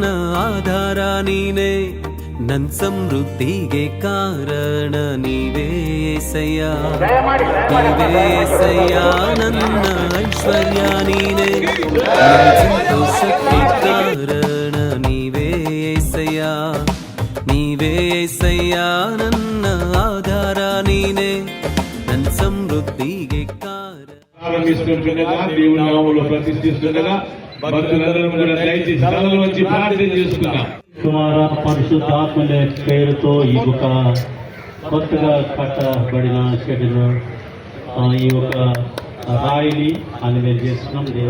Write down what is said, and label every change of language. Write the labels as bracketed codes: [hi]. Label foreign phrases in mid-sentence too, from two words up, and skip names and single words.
[kn] ಆಧಾರ ನೀನೇ, ನನ್ ಸಮೃದ್ಧಿಗೆ ಕಾರಣ ನೀವೇಸಯ್ಯ, ನೀವೇಸಯ್ಯ ನನ್ನ ಐಶ್ವರ್ಯ ನೀನೇ, ನನ್ ಸಂತೋಷಕ್ಕೆ ಕಾರಣ ನೀವೇಸಯ್ಯ, ನೀವೇಸಯ್ಯ ನನ್ನ ಆಧಾರ ನೀನೇ, ನನ್ ಸಮೃದ್ಧಿಗೆ [te] ప్రారంభిస్తుండగా దేవుని నామములో ప్రతిష్ఠిస్తుండగా భక్తులందరూ కూడా దయచేసి స్థలంలో వచ్చి ప్రార్థన చేసుకుందాం. కుమార పరిశుద్ధాత్మల పేరుతో ఈ ఒక కొత్తగా కట్టబడిన షెడ్యూల్ ఈ ఒక రాయిని అని మేము చేస్తున్నాం.